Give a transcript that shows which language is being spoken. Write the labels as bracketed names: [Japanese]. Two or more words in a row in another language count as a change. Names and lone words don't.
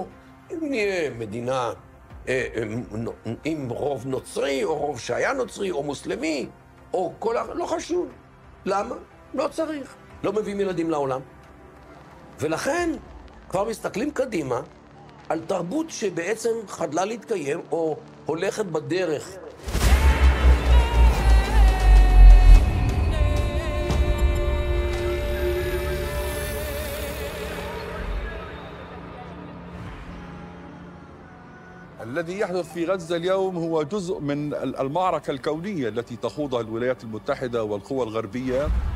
[Hebrew] אם נהיה מדינה עם רוב נוצרי, או רוב שהיה נוצרי, או מוסלמי, או כל לא חשוב. למה? לא צריך. לא מביאים ילדים לעולם. ולכן כבר מסתכלים קדימה על תרבות שבעצם חדלה להתקיים, או הולכת בדרך. [Arabic] الذي يحدث في غزة اليوم هو جزء من المعركة الكونية التي تخوضها الولايات المتحدة والقوى الغربية.